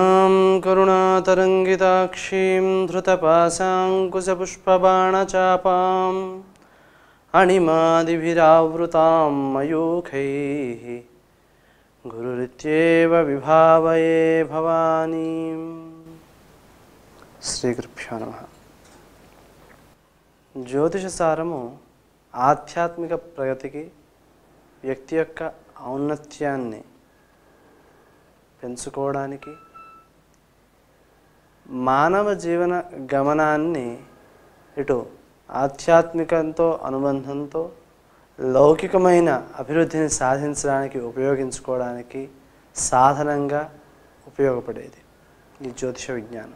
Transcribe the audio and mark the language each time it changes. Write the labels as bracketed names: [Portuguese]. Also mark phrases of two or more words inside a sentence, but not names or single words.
[Sanskrit] करुणां करुणातरङ्गिताक्षीं धृतपाशाङ्कुशपुष्पबाणचापाम् अणिमादिभिरावृतां मयूखैः गुरुरित्येव विभावये भवानीं। శ్రీగురుభ్యో నమః. [Telugu] జ్యోతిష సారము ఆధ్యాత్మిక ప్రగతికి, వ్యక్తి యొక్క ఔన్నత్యాన్ని పెంచుకోవడానికి, మానవ జీవన గమనాన్ని ఇటు ఆధ్యాత్మికంతో అనుబంధంతో లౌకికమైన అభివృద్ధిని సాధించడానికి ఉపయోగించుకోవడానికి సాధనంగా ఉపయోగపడేది ఈ జ్యోతిష విజ్ఞానం.